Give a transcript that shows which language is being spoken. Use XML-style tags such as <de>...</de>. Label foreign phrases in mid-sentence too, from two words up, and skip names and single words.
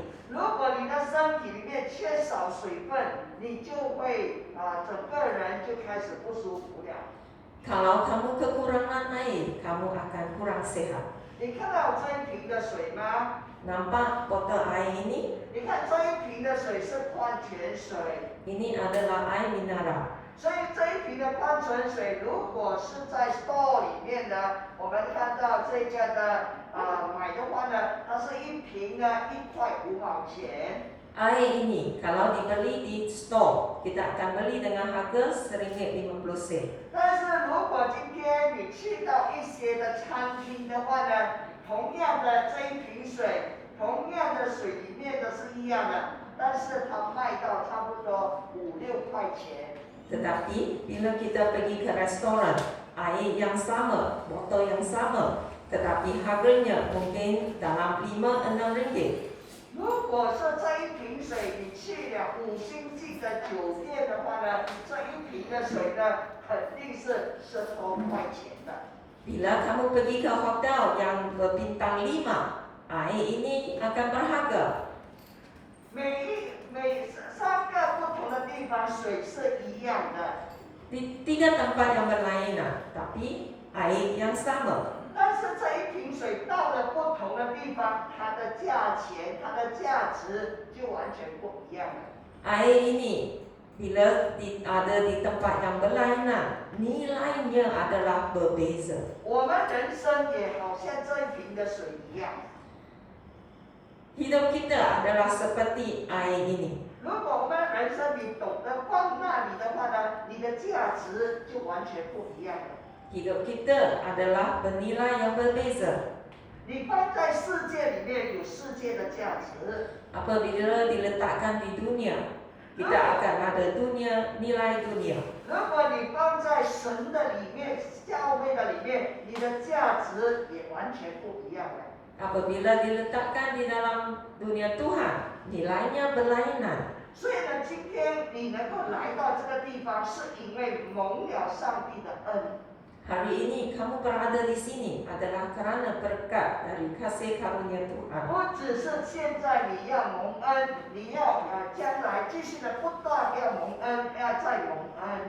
<zh>如果你的身体里面缺少水分，你就会整个人就开始不舒服了。</zh> <ms>Kalau kamu kekurangan air, kamu akan kurang sehat.</ms> <zh>你看到这一瓶的水吗？</zh> <ms>Nampak botol air ini?</ms> <zh>你看这一瓶的水是矿泉水，</zh> <ms>Ini adalah air mineral.</ms> <zh>所以这一瓶的矿泉水，如果是在 store 里面的，我们看到这个的买的话呢，它是一瓶呢1块5毛钱。</zh> <ms>Air ini kalau dibeli di store, kita akan beli dengan harga RM1.50.</ms> <zh>但是如果今天你去到一些的餐厅的话呢，同样的这一瓶水，同样的水里面的是一样的，但是它卖到差不多5-6块钱。</zh> <ms>Tetapi bila kita pergi ke restoran, air yang sama, botol yang sama, tetapi harganya mungkin dalam RM5-6.</ms> <zh>如果是这一瓶水你去了5星级的酒店的话呢，这一瓶的水呢肯定是10多块钱的。</zh> <ms>Bila kamu pergi ke hotel yang berbintang 5, air ini akan berharga.</ms> <zh>每3个不同的地方水是一样的，</zh> <ms>Di 3 tempat yang berlainan, tapi air yang sama.</ms> <zh>但是这一瓶水到了不同的地方，它的价钱、它的价值就完全不一样了。</zh> <ms>Air ini bila ada di tempat yang berlainan, nilainya adalah berbeza.</ms> <zh>我们人生也好像这一瓶的水一样，</zh> <ms>Hidup kita adalah seperti air ini.</ms> <zh>如果我们人生你懂得放那里的话呢，你的价值就完全不一样了。</zh> <ms>Hidup kita adalah bernilai yang berbeza.</ms> <zh>你放在世界里面有世界的价值，</zh> <ms>Apabila diletakkan di dunia, kita akan ada nilai dunia.</ms> <zh>如果你放在神的里面、教会的里面，你的价值也完全不一样了。</zh> <ms>Apabila diletakkan di dalam dunia Tuhan, nilainya berlainan.</ms> <zh>所以呢，今天你能够来到这个地方，是因为蒙了上帝的恩。</zh> <ms>Hari ini kamu berada di sini adalah karena berkat dari kasih karunia Tuhan.</ms> <zh>不只是现在你要蒙恩，你要将来继续的不断要蒙恩，要再蒙恩。</zh>